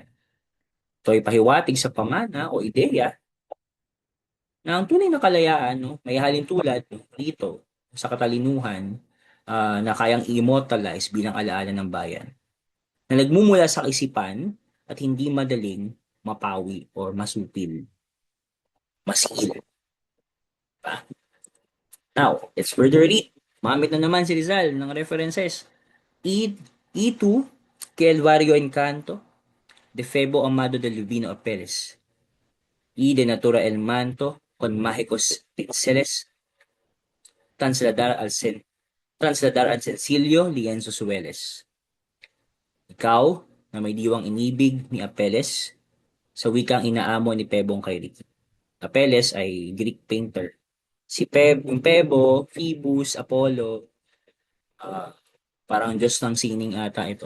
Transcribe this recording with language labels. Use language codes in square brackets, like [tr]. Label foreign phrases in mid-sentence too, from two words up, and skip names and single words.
[tl] Ito ay pahiwatig sa pamana o ideya na ang tunay na kalayaan, no, may halin tulad dito sa katalinuhan na kayang immortalize bilang alaala ng bayan, na nagmumula sa kaisipan at hindi madaling mapawi or masupil, masigil. Pa. [en] Now, let's further read. [tl] Mamit na naman si Rizal ng references. [es] E2, que el barrio encanto, de Febo Amado de Lubino Apeles. Y de natura el manto, con mágicos pinceles, trasladar al, trasladar al sencillo lienzo Sueles. [tl] Ikaw, na may diwang inibig ni Apeles, sa wikang inaamo ni Pebong kay Ricky. Apeles ay Greek painter. Yung Pebo, Phoebus, Apollo, uh, parang Diyos ng sining ata ito.